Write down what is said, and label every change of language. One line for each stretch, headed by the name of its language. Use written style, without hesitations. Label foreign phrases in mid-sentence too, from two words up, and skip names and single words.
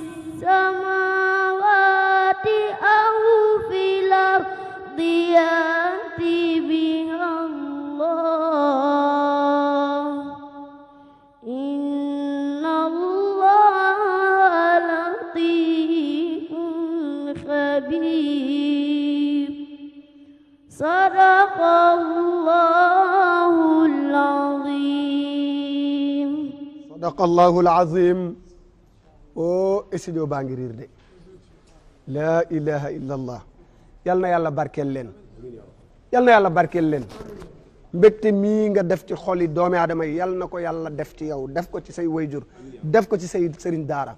Arabic: السماوات أو في الأرض يأتي بها الله إن الله لطيف خبير صدق الله العظيم صدق الله العظيم
Wolof: o studio baa ngi riir de
Arabic: لا إله إلا الله
Wolof: yal na yàlla barkeel leen yal na yàlla barkeel leen mbégte mii nga def ci xoli doomi aadama yi yal na ko yàlla def ci yow def ko ci say wayjur def ko ci say sëriñ daara